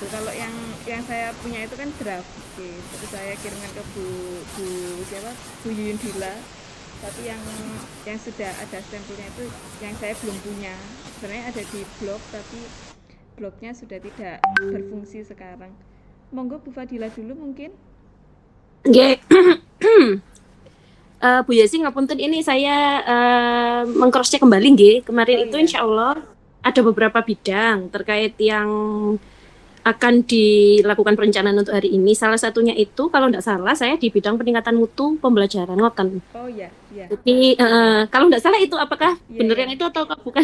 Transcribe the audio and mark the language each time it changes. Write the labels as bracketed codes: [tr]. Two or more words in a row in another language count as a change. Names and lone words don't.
[id] Kalau yang saya punya itu kan draft gitu, terus saya kirimkan ke Bu Yuyun Dila, tapi yang sudah ada stempelnya itu yang saya belum punya. Sebenarnya ada di blog tapi blognya sudah tidak berfungsi sekarang. Monggo Bu Fadila dulu mungkin. Nggih. Bu Yesi ngapunten, ini saya mengcross-check kembali nggih. Kemarin itu [ar] إن شاء الله [id] ada beberapa bidang terkait yang akan dilakukan perencanaan untuk hari ini. Salah satunya itu kalau tidak salah saya di bidang peningkatan mutu pembelajaran ngoten. Oh iya. Jadi kalau tidak salah itu apakah benar yang itu atau bukan?